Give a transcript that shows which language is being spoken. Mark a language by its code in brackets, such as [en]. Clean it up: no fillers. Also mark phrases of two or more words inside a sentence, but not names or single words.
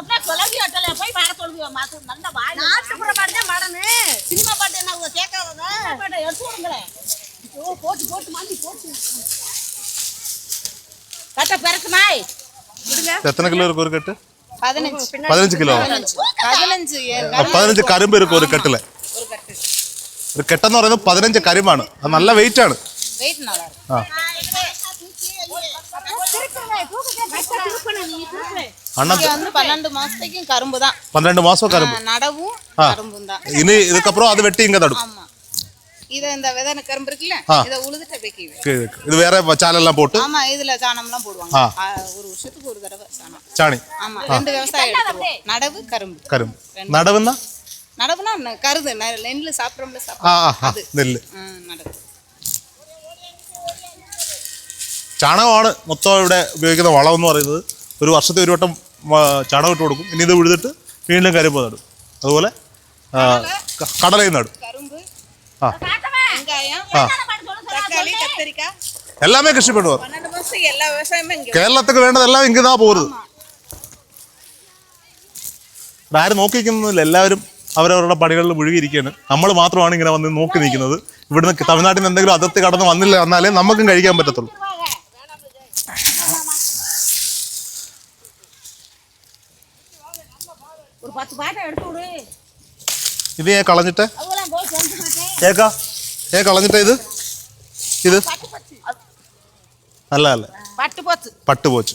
[ta] எத்தனை கிலோ இருக்கு ஒரு கட்டு? 15 கிலோ. 15 கரும்பு இருக்கு ஒரு கட்டுல. [ml] ഒരു കെട്ടെന്ന് പറയുന്നത് 15 കരിമ്പാണ്. അത് നല്ല വെയിറ്റ് ആണ്. [ta] அண்ணா 12 மாசத்துக்கும் கரும்பு தான். 12 மாசம் கரும்பு. நடவும் கரும்பும் தான். இனி இதுக்கு அப்புறம் அது வெட்டி இங்க தடும். ஆமா. இத இந்த விதன கரும்பு இருக்குல இத உழுதுட்ட வைக்கீங்க. இது வேற சாணெல்லாம் போட்டு. ஆமா இதுல சாணம்லாம் போடுவாங்க. ஒரு வருஷத்துக்கு ஒரு தடவை சாணம். சாணி. ஆமா ரெண்டு விவசாயம் எடுத்துவோம். நடவு கரும்பு. கரும்பு. நடவுன்னா நடவுனா கருது நெல்லு சாப்பிடுறோம்ல சாப்பிடுறது. [ml] നെല്ല്. നടവ്. ചാണകമാണ് മൊത്തം ഇവിടെ ഉപയോഗിക്കുന്ന വളം എന്ന് പറയുന്നത്. ഒരു വർഷത്തെ ഒരു വട്ടം ചാണകം ഇട്ട് കൊടുക്കും. ഇനി ഇത് ഉഴുതിട്ട് വീണ്ടും കരിമ്പ് നടും. അതുപോലെ കടലയും നടും. [ta] எல்லாமே கிருஷி பண்ணுவார். [ml] കേരളത്തിൽ വേണ്ടതെല്ലാം ഇങ്ങതാ പോകുന്നത്. ആരും നോക്കിക്കുന്നില്ല. എല്ലാവരും അവരവരുടെ പണികളിൽ മുഴുകിയിരിക്കുകയാണ്. നമ്മൾ മാത്രമാണ് ഇങ്ങനെ വന്ന് നോക്കി നിൽക്കുന്നത്. ഇവിടുന്ന് തമിഴ്നാട്ടിൽ നിന്ന് എന്തെങ്കിലും അതിർത്തി കടന്ന് വന്നാലേ നമുക്കും കഴിക്കാൻ പറ്റത്തുള്ളൂ. ഇത് ഞാൻ കളഞ്ഞിട്ട് കളഞ്ഞിട്ട് ഇത് നല്ല അല്ല പട്ടുപോച്ച്.